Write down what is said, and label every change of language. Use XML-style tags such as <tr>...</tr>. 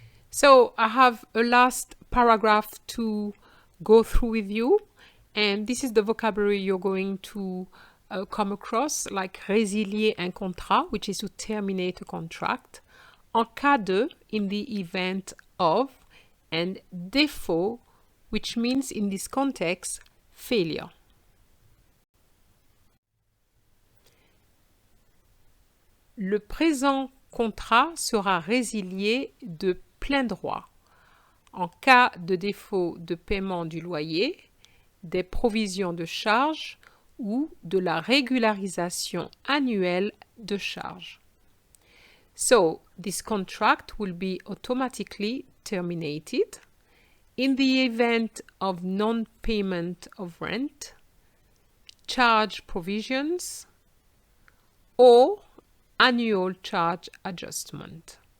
<en>So I have a last paragraph to go through with you, and this is the vocabulary you're going to come across, like résilier un contrat, which is to terminate a contract, en cas de, in the event of, and défaut, which means in this context, failure.</en> <fr>Le présent contrat sera résilié de plein droit en cas de défaut de paiement du loyer, des provisions de charges ou de la régularisation annuelle de charges.</fr> <en>So, this contract will be automatically terminated in the event of non-payment of rent, charge provisions, or annual charge adjustment.</en>